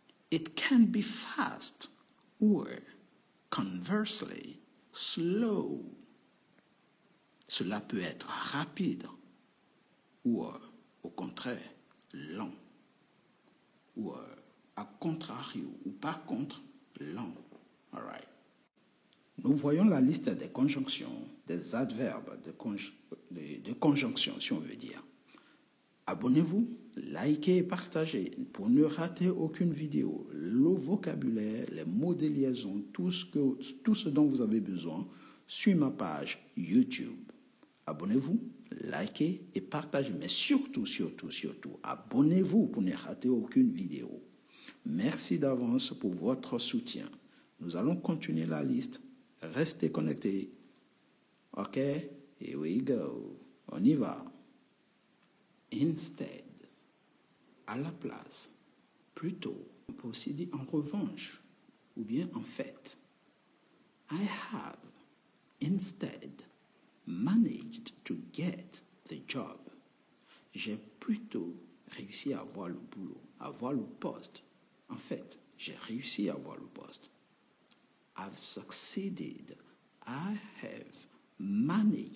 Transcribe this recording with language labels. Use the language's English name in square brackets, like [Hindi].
[English] It can be fast or conversely slow. [French] Cela peut être rapide ou au contraire lent. Ou à contrario, ou par contre, lent. [English] All right. [French] Nous voyons la liste des conjonctions, des adverbes de conjonction, si on veut dire. Abonnez-vous, likez et partagez pour ne rater aucune vidéo. Le vocabulaire, les mots de liaison, tout ce dont vous avez besoin sur ma page YouTube. Abonnez-vous, likez et partagez. Mais surtout, abonnez-vous pour ne rater aucune vidéo. Merci d'avance pour votre soutien. Nous allons continuer la liste. Restez connectés. OK? [English] Here we go. [French] On y va. Instead, à la place, plutôt, on peut aussi dire en revanche, ou bien en fait. [English] I have, instead, managed to get the job. [French] J'ai plutôt réussi à avoir le boulot, à avoir le poste. En fait, j'ai réussi à avoir le poste. [English] I've succeeded. I have managed